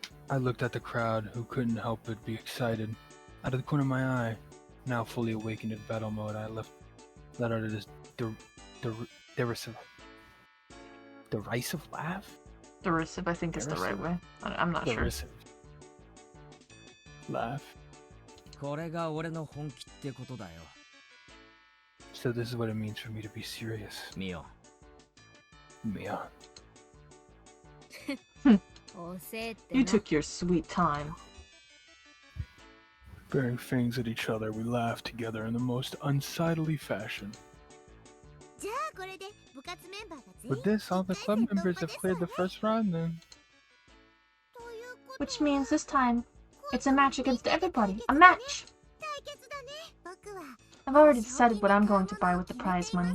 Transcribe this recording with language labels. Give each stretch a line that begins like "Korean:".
English: I looked at the crowd, who couldn't help but be excited. Out of the corner of my eye, now fully awakened in battle mode, I let out this derisive laugh? Derisive, I think, is the right way. I'm not sure. Derisive laugh.
Japanese: これが俺の本気ってことだよ
English: So this is what it means for me to be serious.
Japanese: ミオ
English: Mion.
Japanese: 遅えってな
English: You took your sweet time. Bearing fangs at each other, we laughed together in the most unsightly fashion.
Japanese: じゃあこれで部活メンバーが全員
English: With this, all the club members have cleared the first round then.
Japanese: ということは
English: Which means this time, it's a match against everybody. A match!
Japanese: 対決だね。僕は
English: I've already decided what I'm going to buy with the prize money.